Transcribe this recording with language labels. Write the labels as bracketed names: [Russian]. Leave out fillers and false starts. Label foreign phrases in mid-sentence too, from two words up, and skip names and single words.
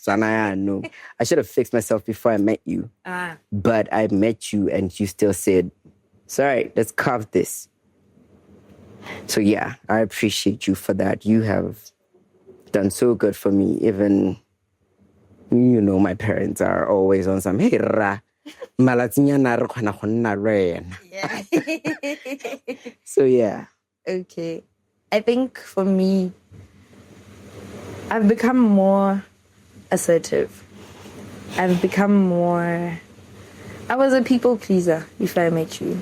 [English] I should have fixed myself before I met you. But I met you and you still said, It's all right. Let's carve this. So yeah, I appreciate you for that. You have done so good for me. Even, my parents are always on some, [Tswana] hey, ra, malatsinya na re kgona go nna le wena. [English] Yeah. So yeah. Okay. I think for me, I've become more assertive. I've become more... I was a people pleaser before I met you.